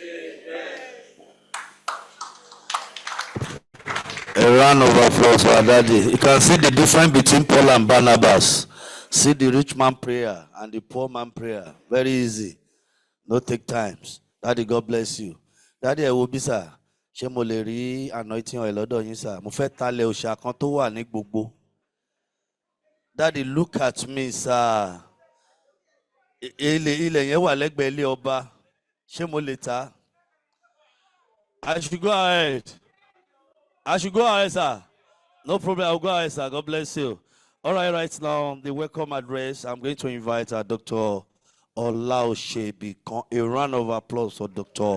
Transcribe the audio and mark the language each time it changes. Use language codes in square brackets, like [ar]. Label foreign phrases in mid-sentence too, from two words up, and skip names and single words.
[en] A round of applause for our daddy. You can see the difference between Paul and Barnabas. See the rich man prayer and the poor man prayer. Very easy. No take times. Daddy, God bless you. Daddy, I will be, sir. [yo] Ṣé mo lè rí [en] anointing oil [yo] lọ́dọ̀ yín, sir? Mo fẹ́ talẹ̀ òòṣà kan tó wà ní gbogbo. [en] Daddy, look at me, sir. [yo] Ilẹ̀ yẹn wà lẹ́gbẹ̀ẹ́ ilé ọba. Ṣé mo lè ta? [en] I should go ahead. Sir. No problem. I'll go ahead, sir. God bless you. All right now, the welcome address. I'm going to invite Dr. Olaoshe. A round of applause for Dr.